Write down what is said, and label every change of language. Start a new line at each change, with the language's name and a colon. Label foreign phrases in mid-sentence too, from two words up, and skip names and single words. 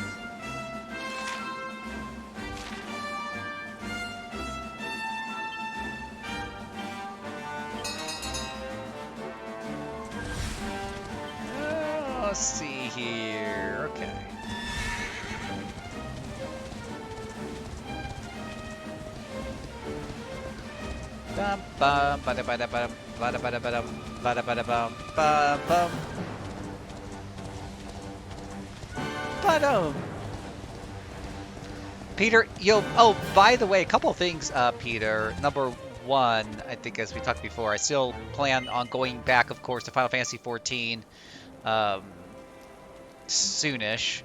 English: Let's see here. Okay. Bum bum bada bada bum bada bada bada bada bada bum bum bum. Ba-dum. Peter, oh, by the way, a couple of things, Peter. Number one, I think as we talked before, I still plan on going back, of course, to Final Fantasy XIV soonish.